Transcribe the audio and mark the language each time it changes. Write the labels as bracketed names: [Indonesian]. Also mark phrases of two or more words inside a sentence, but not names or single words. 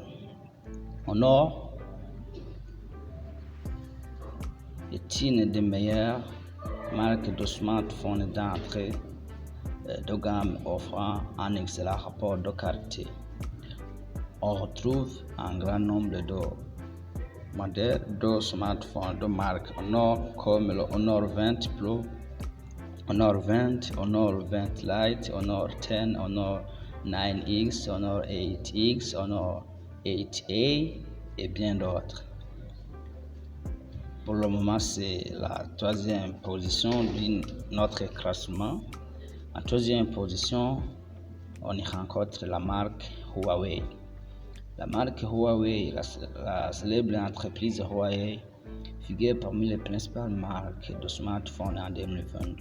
[French] Honor est une des meilleures marques de smartphones d'entrée de gamme offrant un excellent rapport de qualité. On retrouve un grand nombre de modèles de smartphones de marque Honor comme le Honor 20 Pro, Honor 20, Honor 20 Lite, Honor 10, Honor 9X, Honor 8X, Honor 8A et bien d'autres. Pour le moment, c'est la 3e position de notre classement. En 3e position, on y rencontre la marque Huawei. La marque Huawei, la célèbre entreprise Huawei, figure parmi les principales marques de smartphones en 2022.